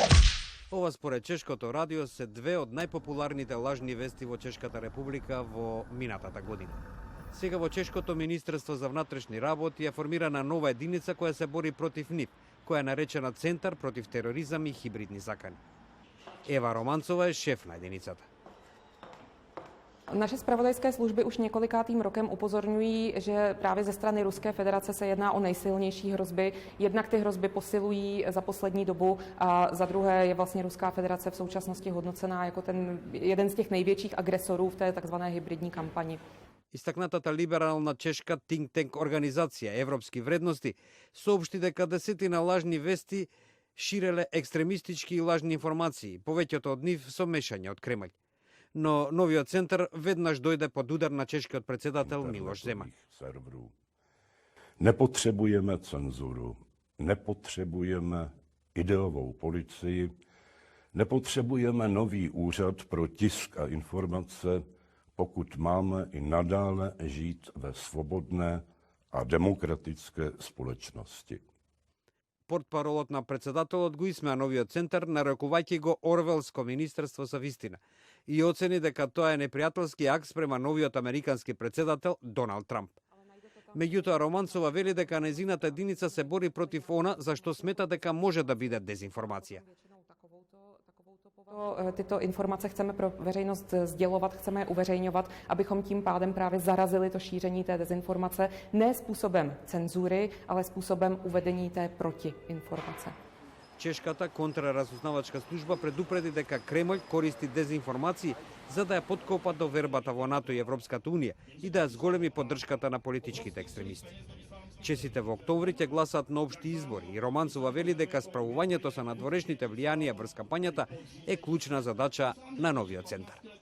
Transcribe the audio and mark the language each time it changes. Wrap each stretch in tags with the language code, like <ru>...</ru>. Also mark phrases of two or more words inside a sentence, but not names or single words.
<mk>Ова според Чешкото радио се две од најпопуларните лажни вести во Чешката република во минатата година. Сега во Чешкото Министерство за внатрешни работи е формирана нова единица која се бори против нив, која е наречена Центар против тероризам и хибридни закани. Ева Романцова е шеф на единицата.</mk> <cs>Naše zpravodajské služby už několikátým rokem upozorňují, že právě ze strany Ruské federace se jedná o nejsilnější hrozby. Jednak ty hrozby posilují za poslední dobu a za druhé je vlastně Ruská federace v současnosti hodnocená jako jeden z těch největších agresorů v té takzvané hybridní kampani.</cs> <mk>Истакнатата либерална чешка</mk> <en>think tank</en> <mk>организација Европски вредности соопшти дека десетина лажни вести ширеле екстремистички и лажни информации, повеќето од нив со мешање од Кремљ. Но новиот центар веднаш дојде под удар на чешкиот председател Милош Земан.</mk> <cs>Nepotřebujeme cenzuru, nepotřebujeme ideovou policii, nepotřebujeme nový úřad pro tisk a informace, pokud máme i nadále žít ve svobodné a demokratické společnosti.</cs> <mk>Портпаролот на председателот го исмеа новиот центар, нарекувајќи го Орвелско министерство за вистина и оцени дека тоа е непријателски акт спрема новиот американски председател Доналд Трамп. Меѓутоа, Романцова вели дека нејзината единица се бори против она за што смета дека може да биде дезинформација.</mk> <cs>Tyto informace chceme pro veřejnost sdělovat, chceme je uveřejňovat, abychom tím pádem právě zarazili to šíření té dezinformace ne způsobem cenzury, ale způsobem uvedení té protiinformace.</cs> <mk>Чешката контраразузнавачка служба предупреди дека Кремљ користи дезинформации за да ја подкопа довербата во НАТО и Европската унија и да ја зголеми поддршката на политичките екстремисти. Чесите во октомври ќе гласат на општи избори и Романцова вели дека справувањето со надворешните влијанија врз кампањата е клучна задача на новиот центар.</mk>